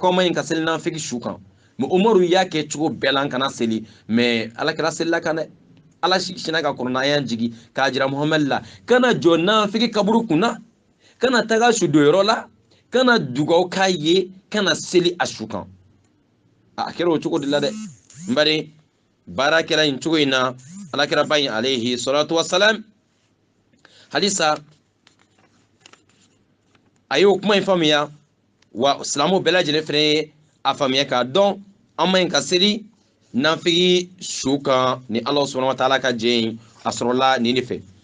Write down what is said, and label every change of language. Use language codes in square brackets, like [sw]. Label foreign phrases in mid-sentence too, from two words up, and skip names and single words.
[bm] ko ma yin ka seli nanfigi su kan mais umaru y'a kɛ cogo bɛɛ la kana seli mais ala kira selila kan dɛ ala sina ka kuranna ayan jigi k'a jira muhamad la kana jɔ nanfigi kaburu kunna kana taga su doyɔrɔ la kana dugawu k'a ye kana seli a su kan a kɛra o cogo de la dɛ n bari baara kɛra nin cogo in na ala kira ba in [ar] عليه الصلاة والسلام [bm] halisa a y'o kuma in faamuya wa silamɛw bɛɛ lajɛlen fɛnɛ ye a faamuya k'a dɔn an ma ɲi ka seli nanfigi su kan ni ala [ar] سبحانه وتعالى [bm] ka jɛ in a sɔrɔla nin de fɛ